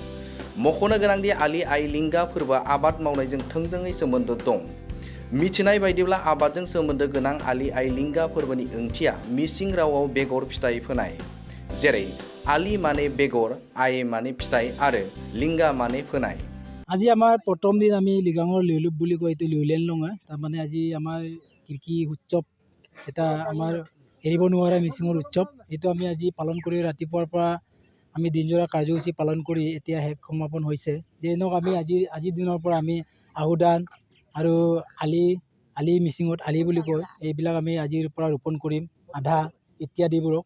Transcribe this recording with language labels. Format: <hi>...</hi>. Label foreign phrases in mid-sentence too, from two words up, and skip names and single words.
<brx>मख'नो गोनांदि आलि आइ लिंगा फोरबोआ आबाद मावनायजों थोंजोङै सोमोन्दो दं। मिथिनाय बायदिब्ला आबादजों सोमोन्दो गोनां आलि आइ लिंगा फोरबोनि ओंथिया मिसिं रावआव बेगर फिथाइ फोनाय। जेरै आलि माने बेगर, आइ माने फिथाइ आरो लिंगा माने फोनाय।</brx> <as>আজি আমাৰ প্ৰথম দিন আমি লিগাঙৰ লিউলুপ বুলি কয়, এইটো লিউলেন লঙা। তাৰমানে আজি আমাৰ কৃষি উৎসৱ এটা আমাৰ এৰিব নোৱাৰা মিচিঙৰ উৎসৱ। এইটো আমি আজি পালন কৰি ৰাতিপুৱাৰ পৰা আমি দিনজোৰা কাৰ্যসূচী পালন কৰি এতিয়া শেষ সমাপন হৈছে। যে নহওক আমি আজিৰ দিনৰ পৰা আমি আহুদান আৰু আলি মিচিঙত আলি বুলি কয়, এইবিলাক আমি আজিৰ পৰা ৰোপণ কৰিম আধা ইত্যাদিবোৰক।</as>